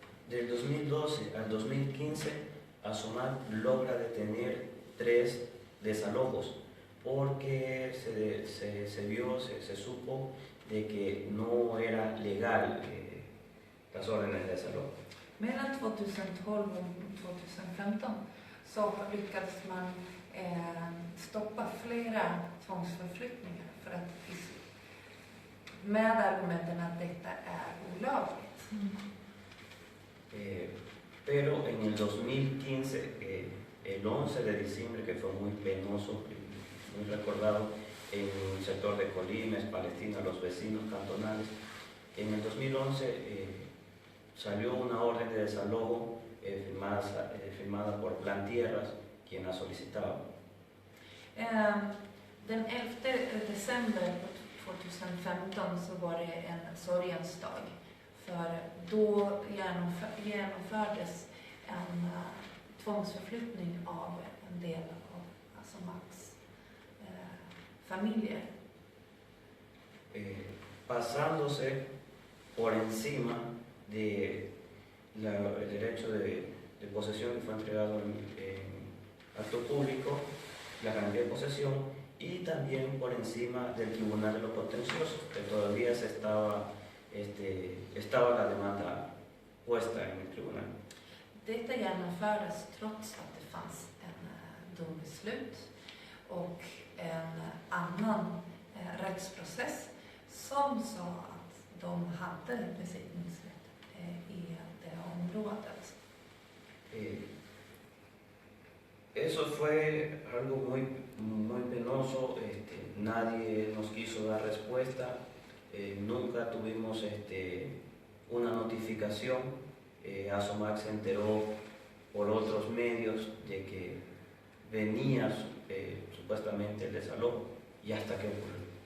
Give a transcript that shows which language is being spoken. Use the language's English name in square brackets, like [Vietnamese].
[Spanish] Del 2012 al 2015, Asomac logra detener 3 desalojos porque se supo de que no era legal las órdenes de desalojo. [Swedish] Mellan 2012 och 2015 så lyckades man stoppa flera tvångsförflyttningar för att med argumenten att detta är olagligt. [Spanish] Pero en el 2015, el 11 de diciembre, que fue muy penoso, muy recordado en el sector de Colimes, Palestina, los vecinos cantonales, en el 2011 salió una orden de desalojo firmada por Plantierras, quien la solicitaba. [Swedish] Den 11 december 2015 så var det en sorgens dag. För då genomfördes en tvångsförflyttning av en del av Asomacs familjer. [Spanish] Pasándose por encima del derecho de posesión que fue entregado en acto público, la garantía de posesión, y también por encima del Tribunal de lo Contencioso, que todavía estaba la demanda puesta en el tribunal. [Swedish] Detta genomfördes trots att det fanns en dombeslut och en annan rättsprocess som sa att de hade besittningsrätt i det området. [Spanish] Eso fue algo muy penoso, nadie nos quiso dar respuesta, nunca tuvimos una notificación, Asomac se enteró por otros medios de que venía supuestamente el desalojo y hasta que ocurrió.